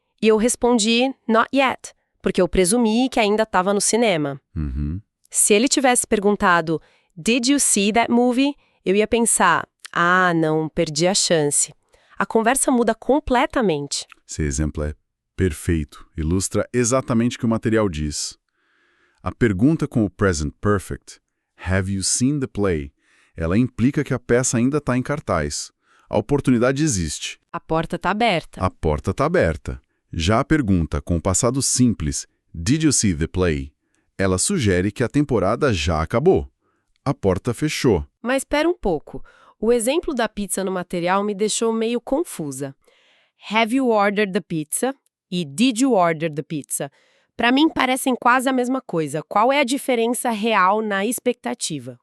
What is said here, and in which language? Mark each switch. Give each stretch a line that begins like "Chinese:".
Portuguese: E eu respondi,
English: Not yet,
Portuguese: porque eu presumi que ainda estava no cinema. Se ele tivesse perguntado,
English: Did you see that movie?
Portuguese: Eu ia pensar, não, perdi a chance. A conversa muda completamente. Esse exemplo é perfeito, ilustra exatamente o que o material diz. A pergunta com o
English: present perfect, Have you seen the play?
Portuguese: Ela implica que a peça ainda está em cartaz. A oportunidade existe. A porta está aberta. A porta está aberta. Já a pergunta com o passado simples,
English: Did you see the play?
Portuguese: Ela sugere que a temporada já acabou. A porta fechou. Mas espera um pouco. O exemplo da pizza no material me deixou meio confusa.
English: Have you ordered the pizza?
Portuguese: E
English: did you order the pizza?
Portuguese: Para mim parecem quase a mesma coisa. Qual é a diferença real na expectativa?